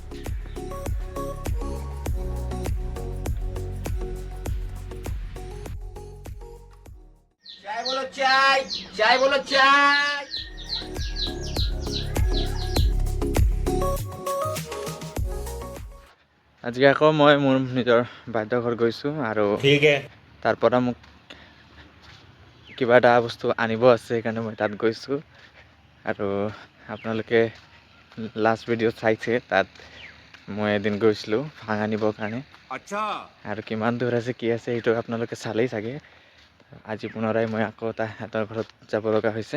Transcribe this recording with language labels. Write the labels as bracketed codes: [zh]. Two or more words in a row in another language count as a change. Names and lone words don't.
[hi] चाय बोलो चाय, चाय बोलो चाय। [as] আজি আকৌ মই মোৰ নিজৰ বাধ্যঘৰ গৈছোঁ আৰু [hi] ठीक है [as] তাৰ পৰা মোক কিবা এটা বস্তু আনিব আছে সেইকাৰণে মই তাত গৈছোঁ আৰু আপোনালোকে [en] last video' [as] চাইছে তাত মই এদিন গৈছিলোঁ ভাং আনিবৰ কাৰণে [hi] अच्छा [as] আৰু কিমান দূৰ আছে কি আছে সেইটো আপোনালোকে চালেই চাগে। আজি পুনৰাই মই আকৌ সিহঁতৰ ঘৰত যাব লগা হৈছে।